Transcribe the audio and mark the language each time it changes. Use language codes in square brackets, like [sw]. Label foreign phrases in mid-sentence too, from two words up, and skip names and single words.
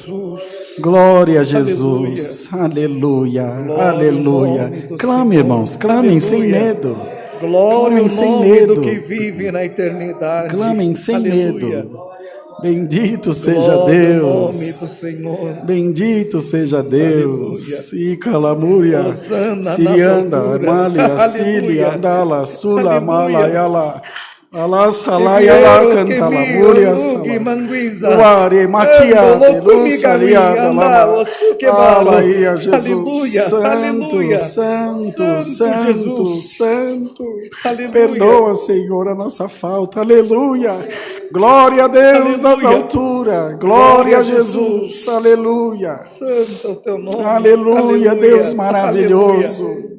[pt] Glória a Jesus. Aleluia, aleluia. Clame, irmãos, clamem sem medo. Glória ao nome do que vive na eternidade. Clamem sem medo. Bendito seja Deus. Bendito seja Deus. Icalamúria, Sirianda, Malia, Sília, Andala, Sula, Malayala. Alá, Salayala, Cantalamúria, Guare, Maquiade, Lucaliada, Alaia, Jesus, Santo, Santo, Santo, Santo. Perdoa, Senhor, a nossa falta. Aleluia. Glória a Deus nas alturas. Glória a Jesus. Aleluia. Aleluia, Deus maravilhoso.